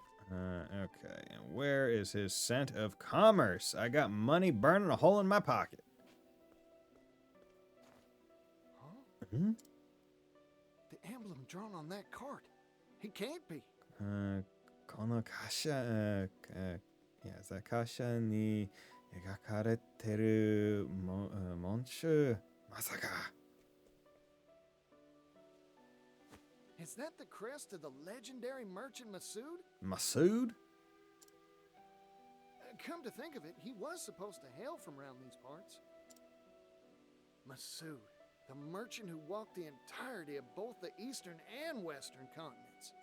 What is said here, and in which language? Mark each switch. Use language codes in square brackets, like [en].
[en] Okay, and where is his scent of commerce? I got money burning a hole in my pocket. Huh? Hmm? The emblem drawn on that card. He can't be. [ja] この貨車、いや、貨車に描かれてる紋章、まさか。 [en] Is that the crest of the legendary merchant Masood? Masood? Come to think of it, he was supposed to hail from around these parts. Masood, the merchant who walked the entirety of both the eastern and western continents.